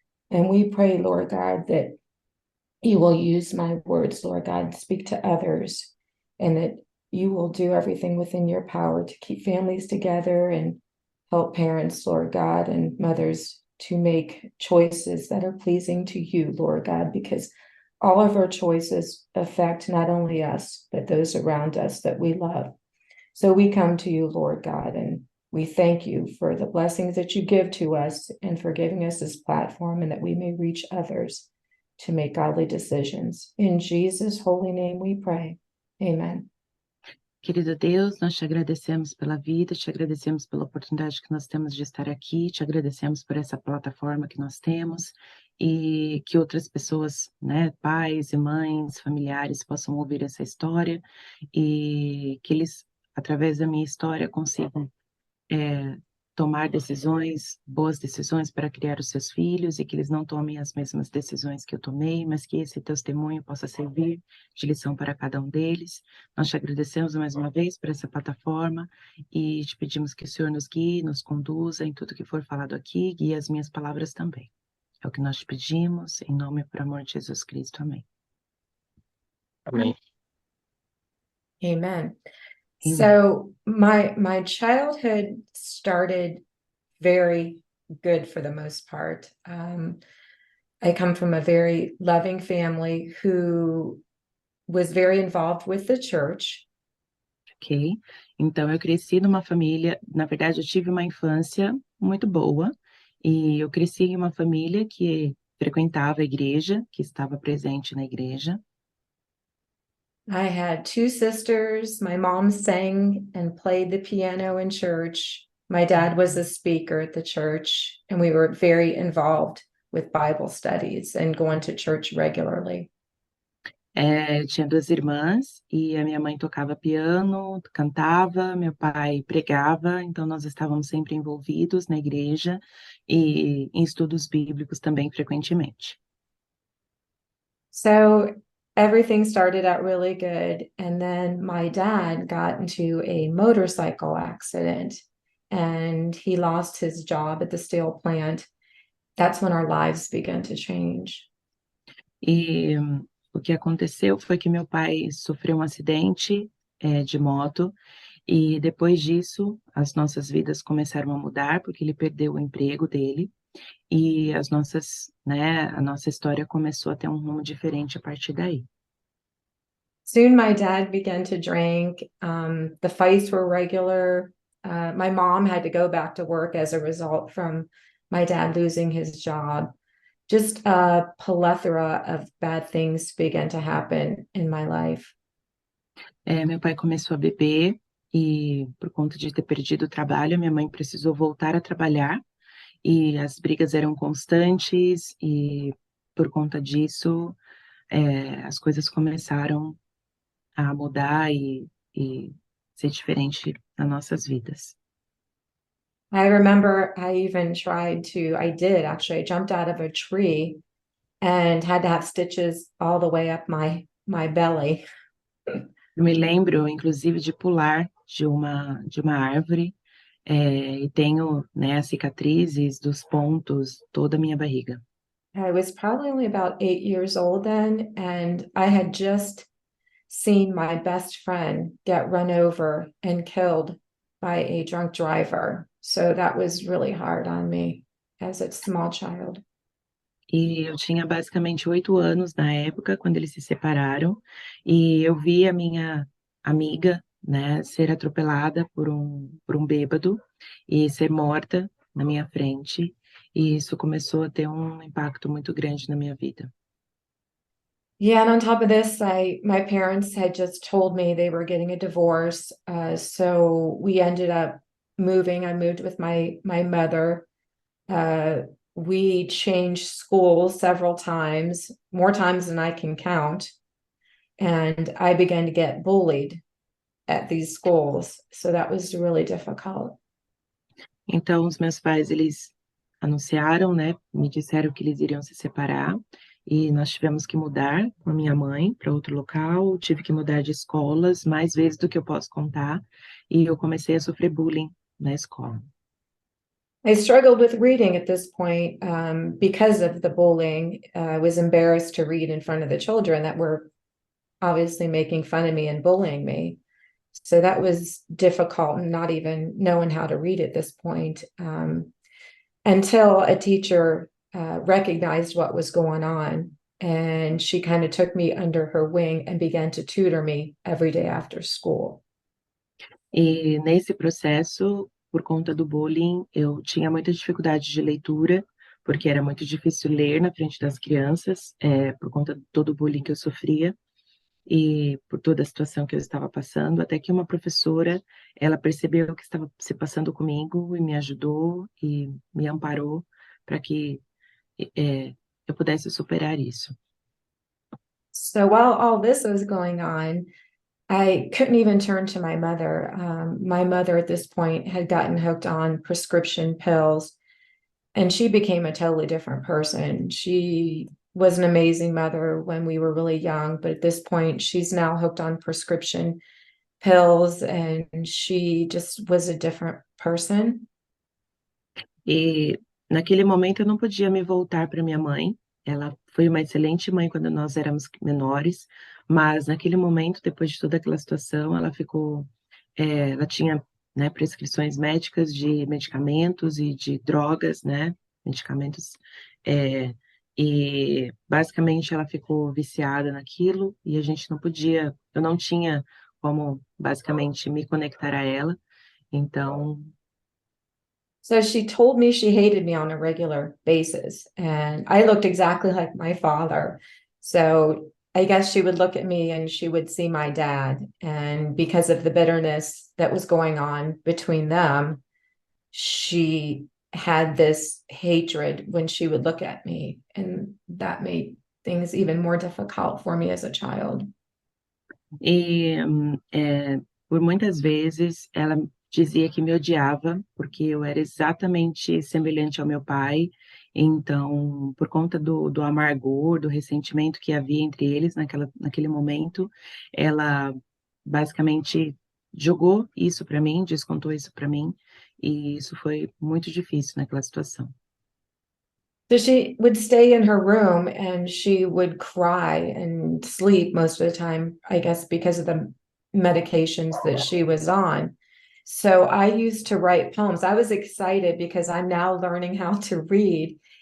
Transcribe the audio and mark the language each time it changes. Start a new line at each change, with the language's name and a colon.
English: And we pray, Lord God, that you will use my words, Lord God, to speak to others, and that you will do everything within your power to keep families together and help parents, Lord God, and mothers to make choices that are pleasing to you, Lord God, because all of our choices affect not only us, but those around us that we love. So we come to you, Lord God, and we thank you for the blessings that you give to us and for giving us this platform and that we may reach others to make godly decisions. In Jesus' holy name we pray. Amen.
Portuguese: Querido Deus, nós te agradecemos pela vida, te agradecemos pela oportunidade que nós temos de estar aqui, te agradecemos por essa plataforma que nós temos e que outras pessoas, né, pais e mães, familiares possam ouvir essa história e que eles, através da minha história, consigam tomar decisões, boas decisões para criar os seus filhos e que eles não tomem as mesmas decisões que eu tomei, mas que esse testemunho possa servir de lição para cada um deles. Nós te agradecemos mais uma vez por essa plataforma e te pedimos que o Senhor nos guie, nos conduza em tudo que for falado aqui, guie as minhas palavras também. É o que nós te pedimos, em nome e por amor de Jesus Cristo. Amém. Amém.
English: Amen. Amen. So my childhood started very good for the most part. I come from a very loving family who was very involved with the church. Ok?
Portuguese: Então, eu cresci numa família, na verdade, eu tive uma infância muito boa, e eu cresci em uma família que frequentava a igreja, que estava presente na igreja.
English: I had two sisters. My mom sang and played the piano in church. My dad was a speaker at the church, and we were very involved with Bible studies and going to church regularly.
Portuguese: Tinha duas irmãs, e a minha mãe tocava piano, cantava, meu pai pregava, então nós estávamos sempre envolvidos na igreja e em estudos bíblicos também frequentemente.
English: So everything started out really good. And then my dad got into a motorcycle accident and he lost his job at the steel plant. That's when our lives began to change.
Portuguese: E o que aconteceu foi que meu pai sofreu um acidente de moto, e depois disso as nossas vidas começaram a mudar, porque ele perdeu o emprego dele, e a nossa história começou a ter um rumo diferente a partir daí.
English: Soon my dad began to drink. The fights were regular. My mom had to go back to work as a result from my dad losing his job. Just a plethora of bad things began to happen in my life.
Portuguese: Meu pai começou a beber, e por conta de ter perdido o trabalho, minha mãe precisou voltar a trabalhar, e as brigas eram constantes, e por conta disso, as coisas começaram a mudar e ser diferente nas nossas vidas.
English: I remember I even I did actually, I jumped out of a tree and had to have stitches all the way up my belly.
Portuguese: Eu me lembro, inclusive, de pular de uma árvore, e tenho, as cicatrizes dos pontos, toda a minha barriga.
English: I was probably only about 8 years old then, and I had just seen my best friend get run over and killed by a drunk driver. So that was really hard on me as a small child.
Portuguese: E eu tinha basicamente 8 anos na época, quando eles se separaram, e eu vi a minha amiga, ser atropelada por um bêbado e ser morta na minha frente, e isso começou a ter um impacto muito grande na minha vida.
English: Yeah, and on top of this, my parents had just told me they were getting a divorce. So we ended up moving. I moved with my mother. We changed schools several times, more times than I can count. And I began to get bullied at these schools. So that was really difficult.
Portuguese: Então, os meus pais, eles anunciaram, me disseram que eles iriam se separar, e nós tivemos que mudar com a minha mãe para outro local, tive que mudar de escolas mais vezes do que eu posso contar, e eu comecei a sofrer bullying na escola.
English: I struggled with reading at this point because of the bullying. I was embarrassed to read in front of the children that were obviously making fun of me and bullying me. So that was difficult, and not even knowing how to read at this point, until a teacher recognized what was going on, and she kind of took me under her wing and began to tutor me every day after school.
Portuguese: E nesse processo, por conta do bullying, eu tinha muita dificuldade de leitura, porque era muito difícil ler na frente das crianças, por conta de todo o bullying que eu sofria e por toda a situação que eu estava passando, até que uma professora, ela percebeu o que estava se passando comigo e me ajudou e me amparou para que eu pudesse superar isso.
English: So while all this was going on, I couldn't even turn to my mother. My mother at this point had gotten hooked on prescription pills, and she became a totally different person. She was an amazing mother when we were really young, but at this point, she's now hooked on prescription pills, and she just was a different person.
Portuguese: E naquele momento eu não podia me voltar para minha mãe. Ela foi uma excelente mãe quando nós éramos menores, mas naquele momento, depois de toda aquela situação, ela ficou, ela tinha, né, prescrições médicas de medicamentos e de drogas, né, medicamentos, é, e basicamente ela ficou viciada naquilo e a gente não podia, eu não tinha como basicamente me conectar a ela, então
English: So she told me she hated me on a regular basis, and I looked exactly like my father. So I guess she would look at me and she would see my dad. And because of the bitterness that was going on between them, she had this hatred when she would look at me. And that made things even more difficult for me as a child.
Portuguese: E por muitas vezes ela dizia que me odiava, porque eu era exatamente semelhante ao meu pai. Então, por conta do amargor, do ressentimento que havia entre eles naquele momento, ela basicamente jogou isso para mim, descontou isso para mim, e isso foi muito difícil naquela situação.
English: So she would stay in her room and she would cry and sleep most of the time, I guess, because of the medications that she was on. So I used to write poems. I was excited because I'm now learning how to read.